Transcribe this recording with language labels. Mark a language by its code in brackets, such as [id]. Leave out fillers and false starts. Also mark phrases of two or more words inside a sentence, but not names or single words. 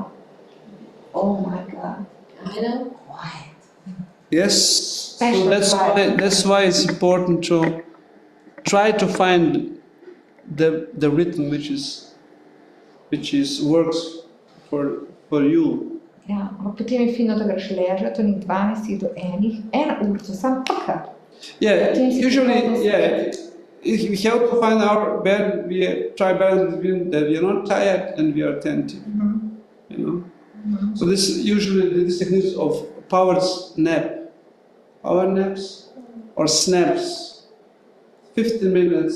[en] Oh my God. I know. Quiet. Yes, so that's why it's important to try to find the rhythm which works for you. [sl] Ja, ampak potem je fino, da greš ležati od 12 do 1 urico, sam paka. [en] Yeah, usually, we have to find our bed. We try balance between that we are not tired and we are attentive. So this usually this technique of power nap. power naps or snaps. 15 minutes